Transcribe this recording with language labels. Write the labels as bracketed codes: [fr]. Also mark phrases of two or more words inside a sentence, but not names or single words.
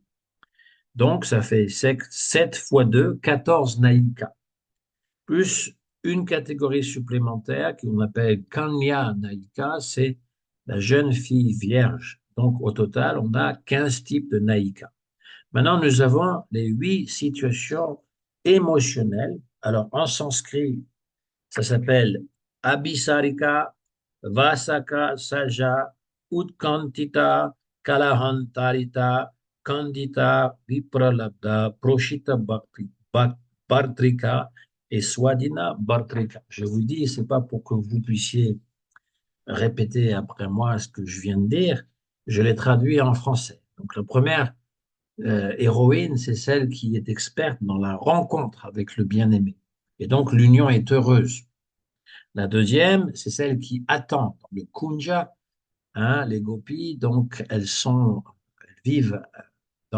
[fr] Donc, ça fait 7 fois 2, 14 naïkas, plus une catégorie supplémentaire qu'on appelle Kanya Naïka, c'est la jeune fille vierge. Donc, au total, on a 15 types de naïkas. Maintenant, nous avons les 8 situations émotionnelles. Alors, en sanskrit, ça s'appelle Abhisarika, Vasaka, Saja, Utkantita, Kalahantarita, Kandita, Vipralabda, Proshita Bhartrika et Swadina Bhartrika. Je vous dis, c'est pas pour que vous puissiez répéter après moi ce que je viens de dire, je l'ai traduit en français. Donc, la première héroïne, c'est celle qui est experte dans la rencontre avec le bien-aimé. Et donc, l'union est heureuse. La deuxième, c'est celle qui attend le kunja, hein, les gopis, donc elles vivent dans